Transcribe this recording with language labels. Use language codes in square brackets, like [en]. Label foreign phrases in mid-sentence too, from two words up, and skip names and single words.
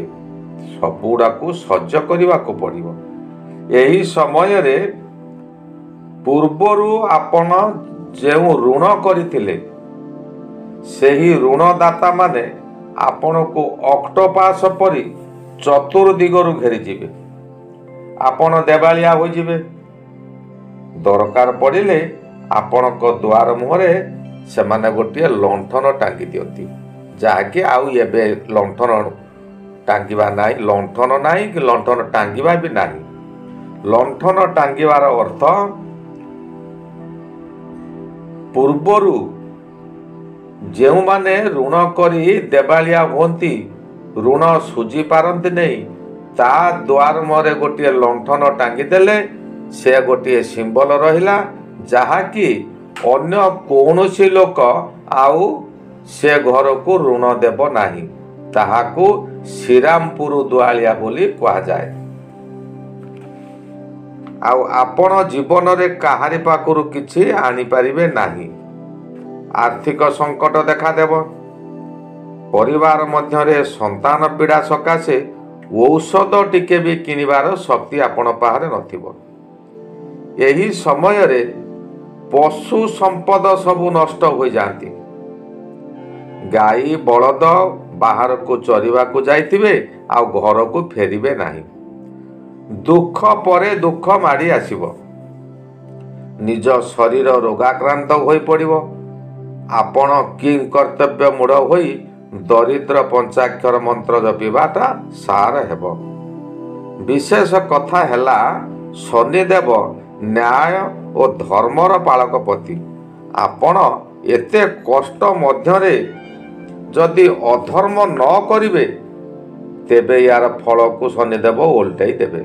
[or] ସବୁଟା କୁ ସହ୍ୟ କରିବା କୁ ପଡ଼ିବ। ଏହି ସମୟ ରେ ପୂର୍ବରୁ ଆପଣ ଯେଉଁ ଋଣ କରିଥିଲେ ସେହି ଋଣଦାତା ମାନେ ଆପଣ କୁ ଅକ୍ଟୋପସ ପରି ଚତୁର୍ଦ୍ଦିଗରୁ ଘେରି ଯିବେ। ଆପଣ ଦେବାଳିଆ ହୋ ଯିବେ। ଦରକାର ପଡ଼ିଲେ ଆପଣ କୁ ଦ୍ୱାର ମୁହଁରେ ସେ ମାନେ ଗୋଟେ ଲଣ୍ଠନ ଟାଙ୍ଗି ଦିଅନ୍ତି, ଯାହାକି ଆଉ ଏବେ ଲଣ୍ଠନ ଟାଙ୍ଗିବା ନାହିଁ। ଲଣ୍ଠନ ନାହିଁ କି ଲଣ୍ଠନ ଟାଙ୍ଗିବା ଭି ନାହିଁ। ଲଣ୍ଠନ ଟାଙ୍ଗିବାର ଅର୍ଥ ପୂର୍ବରୁ ଯେଉଁ ମାନେ ଋଣ କରି ଦେବାଳିଆ ହୁଅନ୍ତି, ଋଣ ସୁଝି ପାରନ୍ତି ନାହିଁ, ତା ଦ୍ୱାର ମୁହଁରେ ଗୋଟେ ଲଣ୍ଠନ ଟାଙ୍ଗି ଦେଲେ ସେ ଗୋଟେ ସିମ୍ବଲ ରହିଲା, ଯାହା କି ଅନ୍ୟ କୌଣସି ଲୋକ ଆଉ ସେ ଘର କୁ ଋଣ ଦେବ ନାହିଁ। ତାହାକୁ ଶ୍ରୀରାମପୁର ଦୁଆଲିଆ ବୋଲି କହା ଯାଏ। ଆଉ ଆପଣ ଜୀବନ ରେ କାହାରି ପାଖରୁ କିଛି ଆଣି ପାରିବେ ନାହିଁ। ଆର୍ଥିକ ସଙ୍କଟ ଦେଖା ଦେବ। ପରିବାର ମଧ୍ୟ ରେ ସନ୍ତାନ ପୀଡ଼ା ସକାଶେ ଔଷଧ ଟିକେ ଭି କିଣିବାର ଶକ୍ତି ଆପଣ ପାଖରେ ନଥିବ। ଏହି ସମୟ ରେ ପଶୁ ସମ୍ପଦ ସବୁ ନଷ୍ଟ ହୋ ଯାନ୍ତି। ଗାଈ ବଳଦ ବାହାର କୁ ଚରିବା କୁ ଯାଇଥିବେ ଆ ଘର କୁ ଫେରିବେ ନାହିଁ। ଦୁଖ ପରେ ଦୁଖ ମାଡ଼ି ଆସିବ। ନିଜ ଶରୀର ରୋଗାକ୍ରାନ୍ତ ହୋଇ ପଡ଼ିବ। ଆପଣ କିଙ୍ଗ କର୍ତ୍ତବ୍ୟ ମୂଢ଼ ହୋଇ ଦରିଦ୍ର ପଞ୍ଚାକ୍ଷର ମନ୍ତ୍ର ଜପିବାଟା ସାର ହେବ। ବିଶେଷ କଥା ହେଲା ଶନିଦେବ ନ୍ୟାୟ ଔର ଧର୍ମର ପାଳକପତି। ଆପଣ ଏତେ କଷ୍ଟ ମଧ୍ୟରେ ଯଦି ଅଧର୍ମ ନ କରିବେ ତେବେ ଯାର ଫଳ କୁ ଶନିଦେବ ଓଲଟାଇ ଦେବେ।